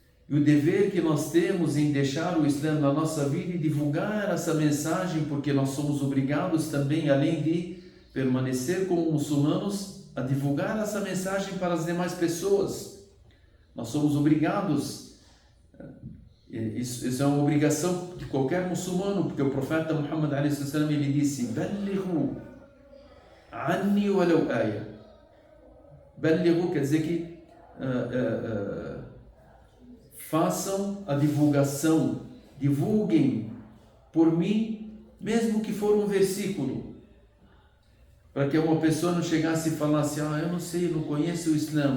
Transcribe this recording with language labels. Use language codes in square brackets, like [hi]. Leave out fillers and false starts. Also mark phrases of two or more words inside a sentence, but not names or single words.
[pt] e o dever que nós temos em deixar o Islã na nossa vida e divulgar essa mensagem, porque nós somos obrigados também, além de permanecer como muçulmanos, a divulgar essa mensagem para as demais pessoas. Nós somos obrigados, isso é uma obrigação de qualquer muçulmano, porque o profeta Muhammad a.s. ele disse: [ar] "بلغوا عني ولو آية". [pt] Ballighu quer dizer que façam a divulgação, divulguem por mim, mesmo que for um versículo, para que uma pessoa não chegasse e falasse: eu não sei, não conheço o Islã.